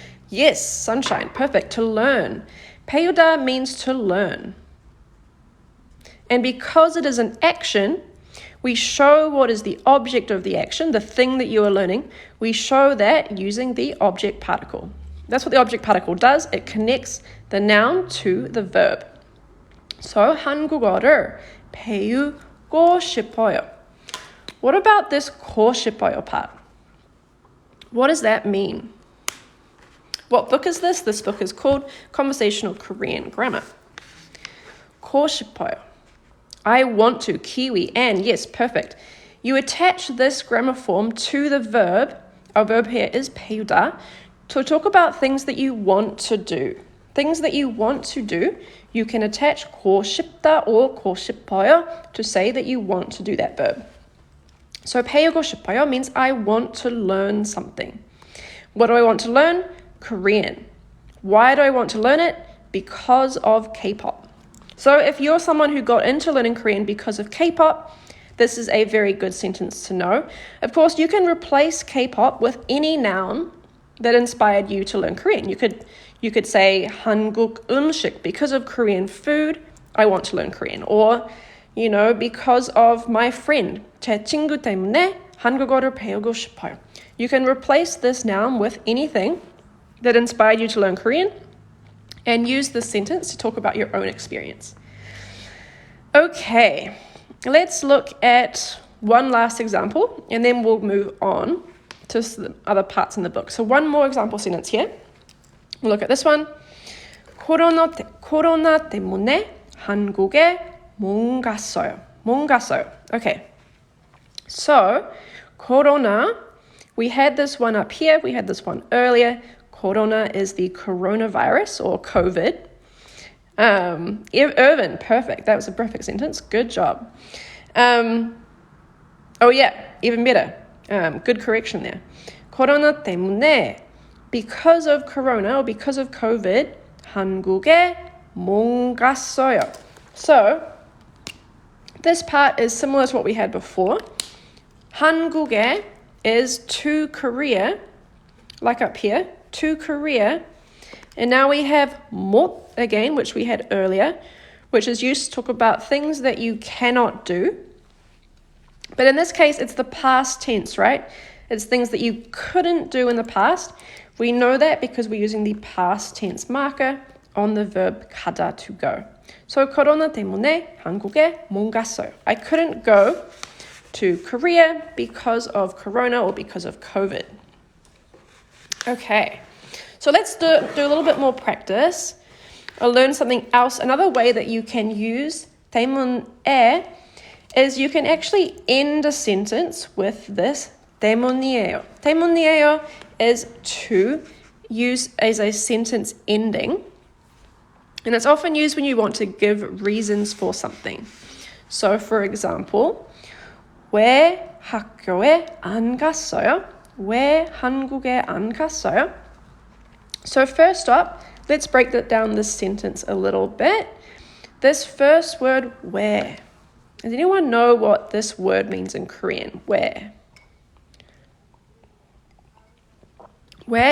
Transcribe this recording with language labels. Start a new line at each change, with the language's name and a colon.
English: Yes, sunshine, perfect, to learn. 배우다 means to learn. And because it is an action, we show what is the object of the action, the thing that you are learning. We show that using the object particle. That's what the object particle does. It connects the noun to the verb.
Korean: So 한국어를 배우고 싶어요.
English: What about this 고 싶어요 part? What does that mean? What book is this? This book is called Conversational Korean Grammar.
Korean: 고 싶어요.
English: I want to, Kiwi, and yes, perfect. You attach this grammar form to the verb. Our verb here is 배우다, to talk about things that you want to do. Things that you want to do, you can attach 고 싶다 or 고 싶어요 to say that you want to do that verb. So
Korean: 배우고 싶어요
English: means I want to learn something. What do I want to learn? Korean. Why do I want to learn it? Because of K-pop. So if you're someone who got into learning Korean because of K-pop, this is a very good sentence to know. Of course, you can replace K-pop with any noun that inspired you to learn Korean. You could say
Korean: 한국 음식,
English: because of Korean food, I want to learn Korean. Or, because of my friend,
Korean: 제 친구 때문에 한국어를 배우고 싶어요.
English: You can replace this noun with anything that inspired you to learn Korean and use this sentence to talk about your own experience. Okay, let's look at one last example, and then we'll move on to the other parts in the book. So one more example sentence here. We'll look at this one.
Korean: 코로나 때문에 한국에 못 갔어요.
English: Okay. So, corona, we had this one up here, we had this one earlier. Corona is the coronavirus or COVID. Irvin, perfect. That was a perfect sentence. Good job. Oh yeah, even better. Good correction there.
Korean: Corona 때문에,
English: because of corona or because of COVID,
Korean: 한국에 못 갔어요.
English: So, this part is similar to what we had before. 한국에 is to Korea, like up here, to Korea. And now we have 못 again, which we had earlier, which is used to talk about things that you cannot do. But in this case, it's the past tense, right? It's things that you couldn't do in the past. We know that because we're using the past tense marker on the verb 가다, to go.
Korean: So 코로나 때문에 한국에 못 갔어요.
English: I couldn't go to Korea because of corona or because of COVID. Okay, so let's do a little bit more practice. I'll learn something else. Another way that you can use 때문에 is you can actually end a sentence with this 때문이에요. 때문이에요 is to use as a sentence ending. And it's often used when you want to give reasons for something. So, for example,
Korean: 왜 학교에 안 갔어요? 왜 한국에 안 갔어요?
English: So first up, let's break that down, this sentence a little bit. This first word, 왜. Does anyone know what this word means in Korean?
Korean: 왜?
English: Where?